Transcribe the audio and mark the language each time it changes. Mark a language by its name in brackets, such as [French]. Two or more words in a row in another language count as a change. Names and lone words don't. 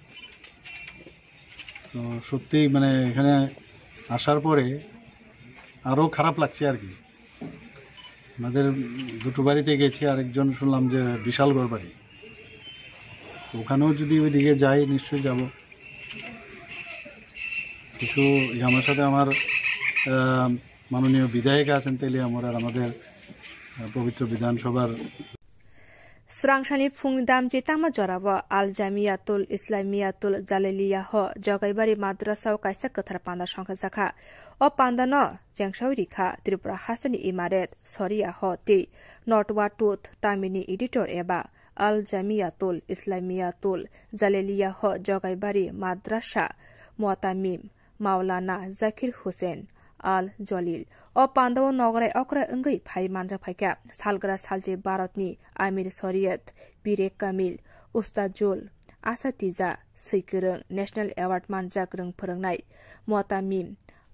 [Bangla] তো সত্যিই মানে এখানে আসার পরে আরও খারাপ লাগছে আর কি আমাদের দুটো বাড়িতে গেছি আরেকজন শুনলাম যে বিশালগড় বাড়ি ওখানেও যদি ওইদিকে যাই নিশ্চয়ই যাব কিছু আমার সাথে আমার মাননীয় বিধায়ক আছেন তেলি আমার আর আমাদের পবিত্র বিধানসভার [Kok Borok] स्रांसानि फुं दामजे तामा जराव आल जामियातुल इस्लामियातुल जालेलिया हो जगाइबारि माद्रासाव काइसा कथार पान्दा संख्या जाखा ओ पान्दान जेंगसावि रिखा त्रिपुरा हास्तानि इमारत सरिया हो ते नटवा टुथ तामिनि एडिटर एबा आल जामियातुल इस्लामियातुल जालेलिया हो जगाइबारि माद्रासा मुआतामिम मावलाना जाकिर हुसैन आल जलिल ओ पान्दाव नगराय अकरा अंगै फाइ मानजा फाइका सालग्रा सालजे भारतनि [Arabic] أمير الشريعة [Kok Borok] बिरेक कामिल [Arabic] أستاذ الأساتذة [Kok Borok] सैगोरों [English] national award [Kok Borok] मानजा गोरों फोरोंनाय मुआतामिम